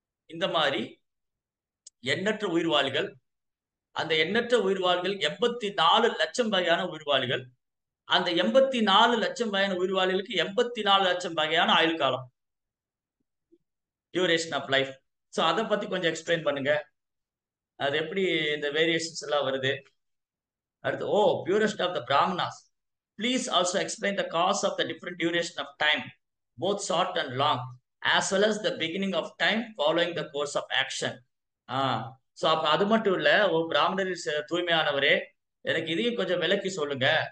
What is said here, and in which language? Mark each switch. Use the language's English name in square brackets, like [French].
[Tamil] இந்த மாதிரி எண்ணற்ற உயிர்வாளிகள். அந்த எண்ணற்ற உயிர்வாளிகள் 84 லட்சம் வகையான உயிர்வாளிகள். அந்த 84 லட்சம் வகையான உயிர்வாளிகளுக்கு 84 லட்சம் வகையான ஆயுள் காலம், [English] Duration of life. [Tamil] ஸோ அதை பத்தி கொஞ்சம் எக்ஸ்பிளைன் பண்ணுங்க. அது எப்படி இந்த வேரியேஷன்ஸ் எல்லாம் வருது. அடுத்து, [English] Purest of the Brahmanas, please also explain the cause of the different duration of time, both short and long, as well as the beginning of time following the course of action. [Tamil] So அப்ப அது மட்டும் இல்ல, பிராமணரில் தூய்மையானவரே, எனக்கு இதையும் கொஞ்சம் விளக்கி சொல்லுங்க.